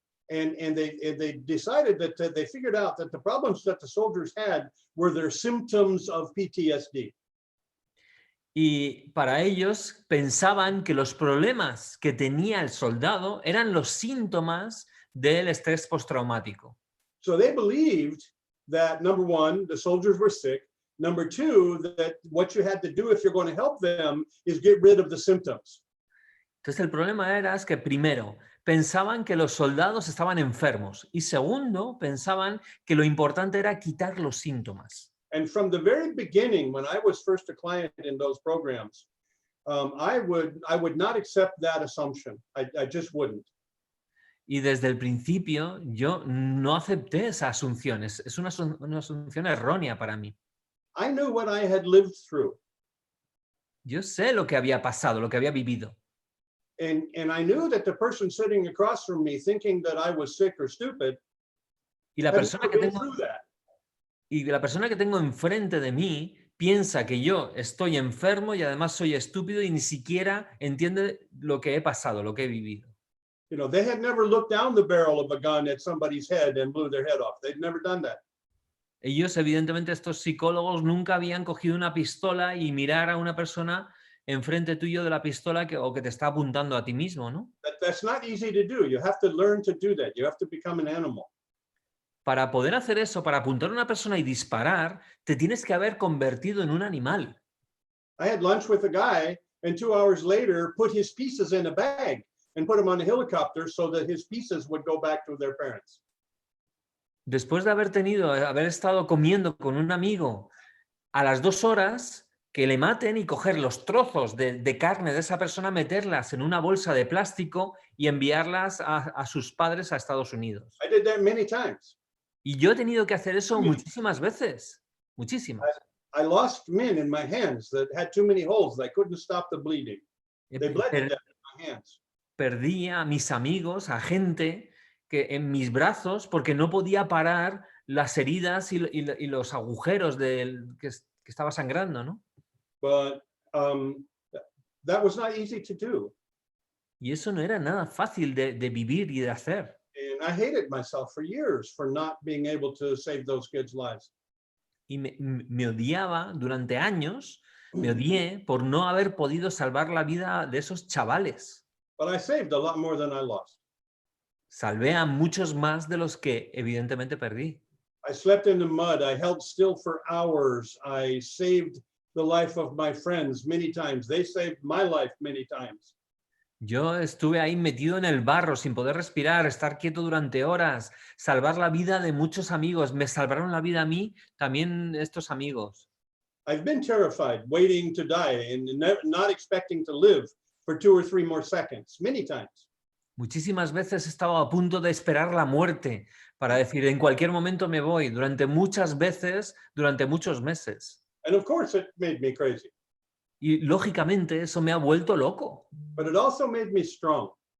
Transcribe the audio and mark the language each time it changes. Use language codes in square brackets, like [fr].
[en] And they decided that they figured out that the problems that the soldiers had were their symptoms of PTSD. [es] Y para ellos pensaban que los problemas que tenía el soldado eran los síntomas del estrés postraumático. [en] So they believed that, number one, the soldiers were sick. Number two, that what you had to do if you're going to help them is get rid of the symptoms. [es] Entonces el problema era que primero pensaban que los soldados estaban enfermos y segundo pensaban que lo importante era quitar los síntomas. [en] And from the very beginning, when I was first a client in those programs, I would not accept that assumption. I just wouldn't. [es] Y desde el principio yo no acepté esa asunción. Es una asunción errónea para mí. [en] I knew what I had lived through. [es] Yo sé lo que había pasado, lo que había vivido. [en] And I knew that the person sitting across from me thinking that I was sick or stupid [es] Y la [en] had [es] persona [en] never [es] que [en] been [es] tengo, [en] through that. [es] y la persona que tengo enfrente de mí piensa que yo estoy enfermo y además soy estúpido y ni siquiera entiende lo que he pasado, lo que he vivido. [en] You know, they had never looked down the barrel of a gun at somebody's head and blew their head off. They'd never done that. [es] Ellos, evidentemente, estos psicólogos nunca habían cogido una pistola y mirar a una persona enfrente tuyo de la pistola o que te está apuntando a ti mismo, ¿no? [en] That's not easy to do. You have to learn to do that. You have to become an animal. [es] Para poder hacer eso, para apuntar a una persona y disparar, te tienes que haber convertido en un animal. [en] I had lunch with a guy and 2 hours later put his pieces in a bag and put them on a helicopter so that his pieces would go back to their parents. [es] Después de haber estado comiendo con un amigo, a las 2 horas que le maten y coger los trozos de carne de esa persona, meterlas en una bolsa de plástico y enviarlas a sus padres a Estados Unidos. [en] I did that many times. [es] Y yo he tenido que hacer eso muchísimas veces, muchísimas. [en] I lost men in my hands that had too many holes. I couldn't stop the bleeding. They bled to death in my hands. [es] Perdí a mis amigos, a gente que en mis brazos, porque no podía parar las heridas y los agujeros que estaba sangrando, ¿no? [en] But that was not easy to do. [es] Y eso no era nada fácil de vivir y de hacer. [en] And I hated myself for years for not being able to save those kids' lives. [es] Y me odiaba durante años, me odié por no haber podido salvar la vida de esos chavales. [en] But I saved a lot more than I lost. [es] Salvé a muchos más de los que evidentemente perdí. [en] I slept in the mud. I held still for hours. I saved the life of my friends many times. They saved my life many times. [es] Yo estuve ahí metido en el barro sin poder respirar, estar quieto durante horas, salvar la vida de muchos amigos. Me salvaron la vida a mí, también estos amigos. [en] I've been terrified, waiting to die and not expecting to live for 2 or 3 more seconds, many times. [es] Muchísimas veces he estado a punto de esperar la muerte para decir, en cualquier momento me voy, muchas veces, durante muchos meses. [en] And of course, it made me crazy. [es] Y lógicamente eso me ha vuelto loco. [en] But it also made me strong.